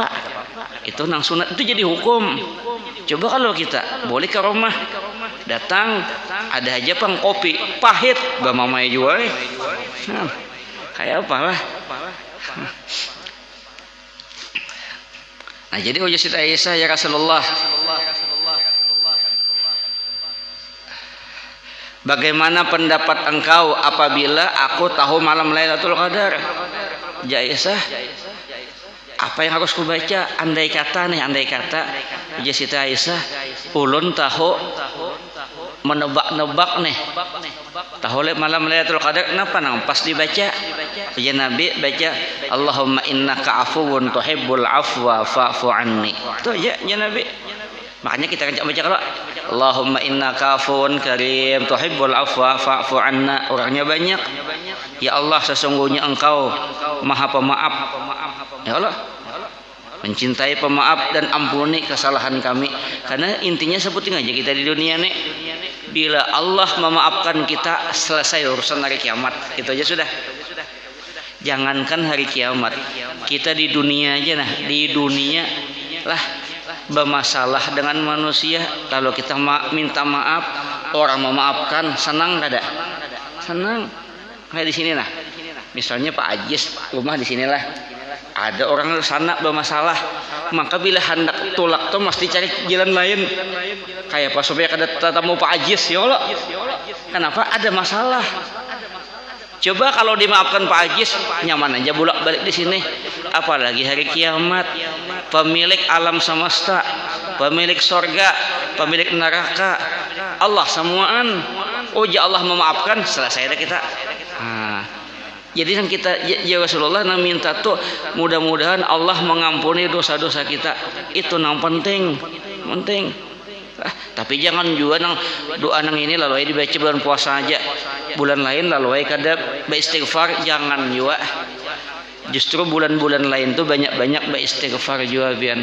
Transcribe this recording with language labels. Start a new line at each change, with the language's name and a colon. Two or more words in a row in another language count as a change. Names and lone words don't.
Banjar: Itu nang sunat itu jadi hukum. Coba kalau kita boleh ke rumah, datang ada aja pang kopi pahit, bah mamai jual. Nah, kayak apalah. Nah, jadi ujar Siti Aisyah,
Indonesian: ya Rasulullah, bagaimana pendapat engkau apabila aku tahu malam Lailatul Qadar? Ya Aisyah, apa yang harus kubaca?
Banjar: Andai kata ujar Siti Aisyah, ulun tahu menebak-nebak nih, tahu malam Lailatul Qadar, kenapa nang pas dibaca?
Indonesian: Ya Nabi baca
Arabic: اللهم إنك عفو تحب العفو فاعف عني.
Indonesian: Itu aja ya Nabi. Makanya kita kan baca kalau
Arabic: اللهم إنك عفو كريم تحب العفو فاعف عنا.
Indonesian: Orangnya banyak. Ya Allah, sesungguhnya Engkau Maha Pemaaf. Ya Allah, mencintai pemaaf dan ampuni kesalahan kami. Karena intinya sebutin aja kita di dunia nih, bila Allah memaafkan kita, selesai urusan hari kiamat. Itu aja sudah. Jangankan hari kiamat, kita di dunia aja, nah di dunia lah bermasalah dengan manusia, lalu kita minta maaf, orang memaafkan, senang gak ada? Senang. Kayak di sini nah, misalnya Pak Ajis rumah di sinilah, ada orang sana bermasalah,
Banjar: maka bila hendak tulak tuh mesti cari jalan lain. Kayak pas supaya kada tamu Pak Ajis,
Indonesian: ya Allah. Kenapa? Ada masalah.
Banjar: Coba kalau dimaafkan Pak Ajis, nyaman aja bolak balik di sini.
Indonesian: Apalagi hari kiamat, pemilik alam semesta, pemilik sorga, pemilik neraka, Allah semuaan. Oh ya Allah memaafkan, selesai dah kita. Nah, jadi yang kita ya Rasulullah nang minta tuh mudah-mudahan Allah mengampuni dosa-dosa kita. Itu nang penting.
Banjar: Tapi jangan juga nang doa nang ini lalu dibaca bulan puasa aja, bulan lain lalu kada beristighfar, jangan juga. Justru bulan-bulan lain tuh banyak-banyak beristighfar juga bian.